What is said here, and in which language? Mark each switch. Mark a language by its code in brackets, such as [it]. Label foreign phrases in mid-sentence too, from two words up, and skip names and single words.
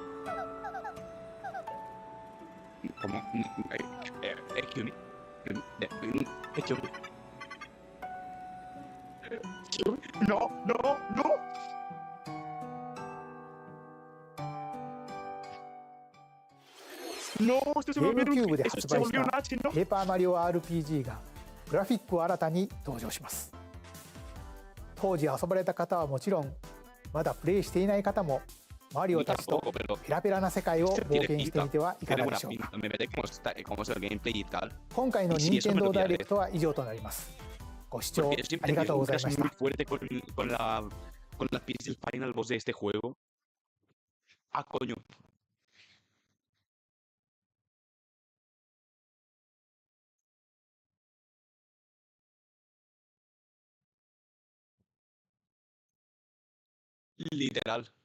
[es] Como... Ekyuni. No, no, no. No, esto se volvió un... [ja] ゲームキューブで発売したペーパーマリオ RPG がグラフィックを新たに登場します。当時遊ばれた方はもちろんまだプレイしていない方もマリオたちとペラペラな世界を冒険してみてはいかがでしょうか。今回の任天堂ダイレクトは以上となります。ご視聴ありがとうございました。 [es] con la pista final boss de este juego. Ah, coño. Literal.